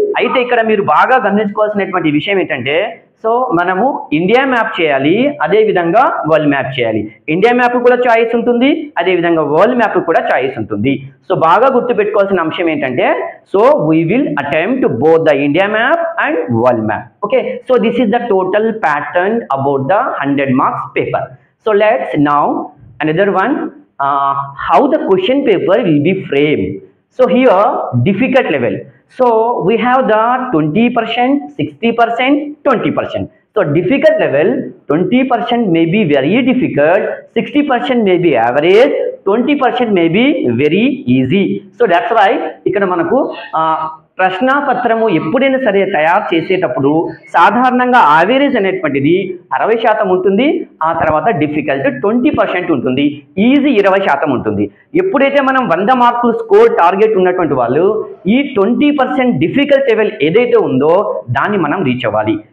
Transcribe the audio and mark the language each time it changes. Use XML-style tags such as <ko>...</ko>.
<te>అయితే ఇక్కడ మీరు బాగా గమనించుకోవాల్సినటువంటి విషయం ఏంటంటే సో మనము ఇండియా మ్యాప్ చేయాలి, అదే విధంగా వరల్డ్ మ్యాప్ చేయాలి. ఇండియా మ్యాప్ కూడా చాయిస్ ఉంటుంది, అదే విధంగా వరల్డ్ మ్యాప్ కూడా చాయిస్ ఉంటుంది.</te> <en>so</en> <te>బాగా గుర్తుపెట్టుకోవాల్సిన అంశం ఏంటంటే</te> <en>So we will attempt both the India map and world map. Okay. So this is the total pattern about the 100 marks paper. So let's now another one, how the question paper will be framed. So here difficult level. So we have the 20%, 60%, 20%. So difficult level 20% may be very difficult, 60% may be average, 20% may be very easy. So that's why</en> <te>ఇక్కడ మనకు ప్రశ్నాపత్రము ఎప్పుడైనా సరే తయారు చేసేటప్పుడు సాధారణంగా average అనేటువంటిది 60% ఉంటుంది. ఆ తర్వాత డిఫికల్ట్ 20% ఉంటుంది, ఈజీ 20% ఉంటుంది. ఎప్పుడైతే మనం 100 మార్కులు స్కోర్ టార్గెట్ ఉన్నటువంటి వాళ్ళు ఈ 20% డిఫికల్ట్ లెవెల్ ఏదైతే ఉందో దాన్ని మనం రీచ్ అవ్వాలి.</te>